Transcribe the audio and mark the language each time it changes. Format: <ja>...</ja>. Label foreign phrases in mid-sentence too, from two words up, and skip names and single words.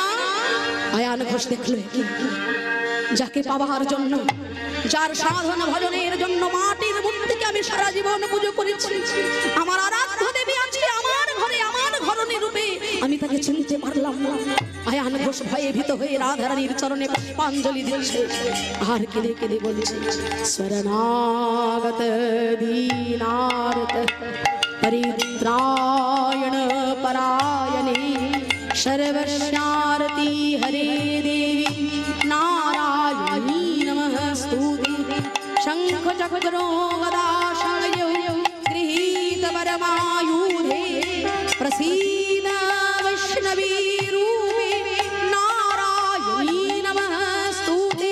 <bn>আয়ান ঘোষ দেখলো কি, যাকে পাওয়ার জন্য, যার সাধন ভজনের জন্য মাটির মূর্তিকে আমি সারা জীবন পুজো করেছি, আমার আরাধ্য দেবী আছে আমার ঘরে, আমার ঘরণী রূপে, আমি তাকে চিনতে পারলাম না। আয়ান ঘোষ ভয়ে ভীত হয়ে রাধারানীর চরণে পুষ্পাঞ্জলি দিচ্ছে আর কেঁদে কেঁদে বলছে,</bn> <sa>শরণাগত দীনার্ত परित्रायण परायणे सर्वस्यारती हरे देवी नारायणी नमस्तुते। शंख चक्रो गदा शंखयो गृहीत परमायुधे प्रसीद वैष्णवी रूपे नारायणी नमस्तुते।</sa>